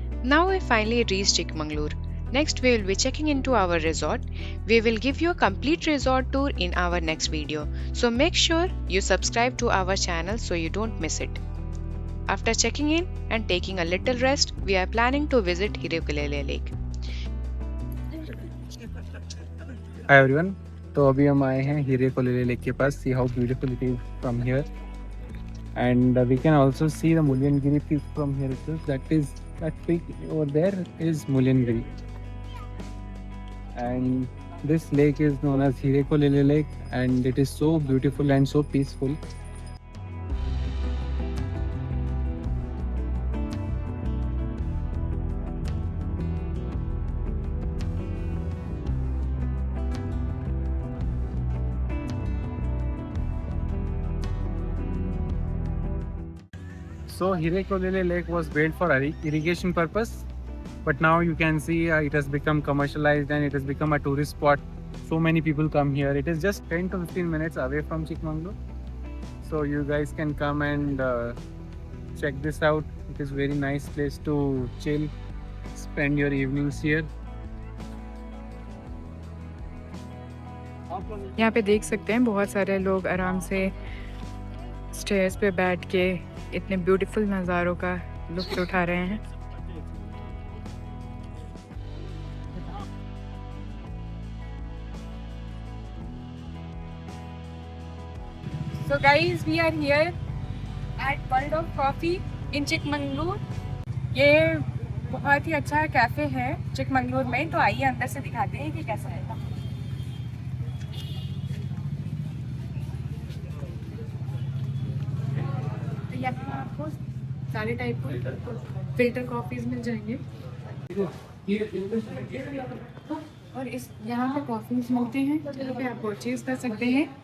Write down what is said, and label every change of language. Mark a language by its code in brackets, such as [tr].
[en] Now we finally reached Chikmagalur. Next we will be checking into our resort. We will give you a complete resort tour in our next video. So make sure you subscribe to our channel so you don't miss it. After checking in and taking a little rest, we are planning to visit Hirekulele Lake. Hi everyone, [hi] तो अभी हम आए हैं हीरे कोलेले lake के पास. [en] See how beautiful it is from here, and we can also see the Mullayanagiri peak from here itself. That peak over there is Mulyangiri, and this lake is known as Hirekulele Lake, and it is so beautiful and so peaceful. So Hirekulele Lake was built for irrigation purpose, but now you can see it has become commercialized and it has become a tourist spot. So many people come here. It is just 10 to 15 minutes away from Chikmagalur, so you guys can come and check this out. It is very nice place to chill, spend your evenings here. [hi] यहाँ पे देख सकते हैं बहुत सारे लोग आराम से स्टेयर्स पे बैठ के इतने ब्यूटीफुल नज़ारों का लुत्फ उठा रहे हैं. [en] So guys, we are here at World of Coffee in Chikmagalur. [hi] ये बहुत ही अच्छा कैफ़े है चिकमंगलूर में, तो आइए अंदर से दिखाते हैं कि कैसा है. तो यहाँ आपको सारे टाइप के फिल्टर कॉफ़ीज मिल जाएंगे और इस यहाँ पे कॉफ़ीज मिलते हैं जहाँ पे आप परचेज कर सकते हैं.